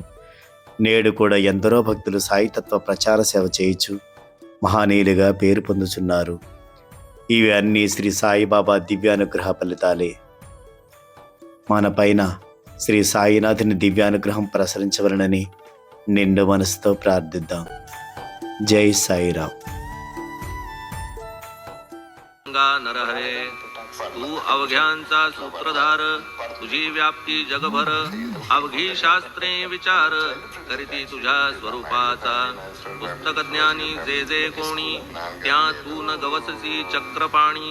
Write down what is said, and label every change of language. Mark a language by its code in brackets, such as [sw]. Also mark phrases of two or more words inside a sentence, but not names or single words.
[te] నేడు కూడా ఎందరో భక్తులు సాయితత్వ ప్రచార సేవ చేయొచ్చు మహానీయులుగా పేరు పొందుచున్నారు. ఇవి అన్నీ శ్రీ సాయిబాబా దివ్యానుగ్రహ ఫలితాలే. మన పైన శ్రీ సాయినాథుని దివ్యానుగ్రహం ప్రసరించవలనని నిండు మనసుతో ప్రార్థిద్దాం. జై సాయిరామ్. [mr] नरहरे तू अवघ्यांचा सूत्रधार, तुझी व्याप्ती जगभर, अवघी शास्त्रे विचार करीती तुझ्या स्वरूपाचा. पुस्तक ज्ञानी जे जे कोणी, त्या तू न गवससी चक्रपाणी.